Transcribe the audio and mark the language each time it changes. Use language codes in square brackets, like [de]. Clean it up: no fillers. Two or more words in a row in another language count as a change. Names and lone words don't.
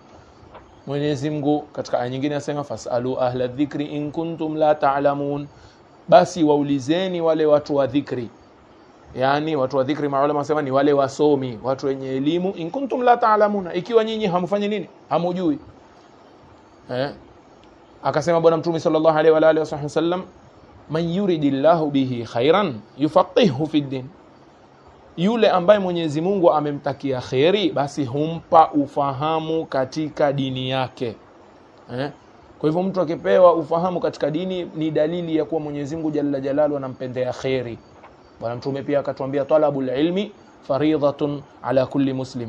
[sw] Mwenyezi Mungu katika aya nyingine anasema: [ar] فاسألوا أهل الذكر إن كنتم لا تعلمون. [sw] Basi waulizeni wale watu wa dhikri. Yani watu wa dhikri, maulama wanasema ni wale wasomi, watu wenye elimu. [ar] إن كنتم لا تعلمون, [sw] ikiwa nyinyi hamfanyi nini, hamujui. Akasema bwana mtume [ar] صلى الله عليه وعلى آله وسلم: من يرد الله به خيرا يفقهه في الدين. [sw] Yule ambaye Mwenyezi Mungu amemtakia khairi, basi humpa ufahamu katika dini yake. Kwa hivyo mtu akipewa ufahamu katika dini ni dalili ya kuwa Mwenyezi Mungu [ar] جل جلاله [sw] anampendea khairi. Bwana mtume pia akatuambia: [ar] طلب العلم فريضة على كل مسلم.